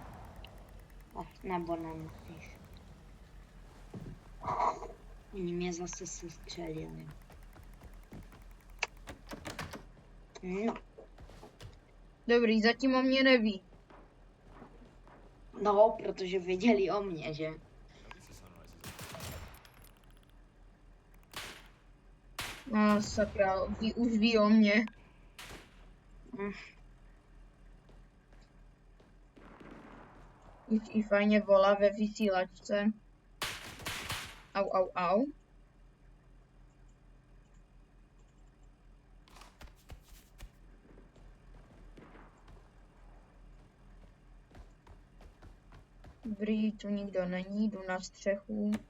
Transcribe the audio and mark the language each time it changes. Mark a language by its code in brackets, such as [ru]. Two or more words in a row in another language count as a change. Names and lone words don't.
[cs] Nebo nemusíš. Mě zase sestřelili. No. Dobrý, zatím o mě neví. No, protože věděli o mě, že? [en] At least the sunrise is [cs] Sakra, už ví o mě. Hm. Už i fajně volá ve vysílačce. Au. Dobrý, tu nikdo není, jdu na střechu.